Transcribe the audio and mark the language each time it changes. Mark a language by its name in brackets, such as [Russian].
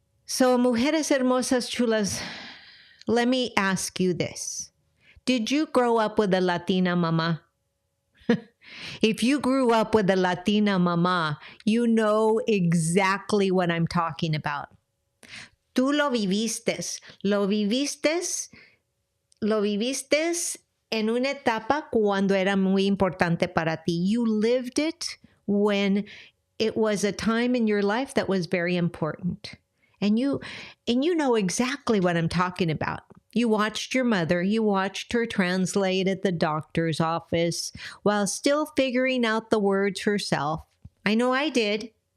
[English] So, [Spanish] mujeres hermosas chulas, [English] let me ask you this. Did you grow up with a Latina mama? If you grew up with a Latina mama, you know exactly what I'm talking about. [Spanish] Tú lo viviste. Lo viviste en una etapa cuando era muy importante para ti. [English] You lived it when it was a time in your life that was very important. And you know exactly what I'm talking about. You watched your mother, you watched her translate at the doctor's office while still figuring out the words herself. I know I did.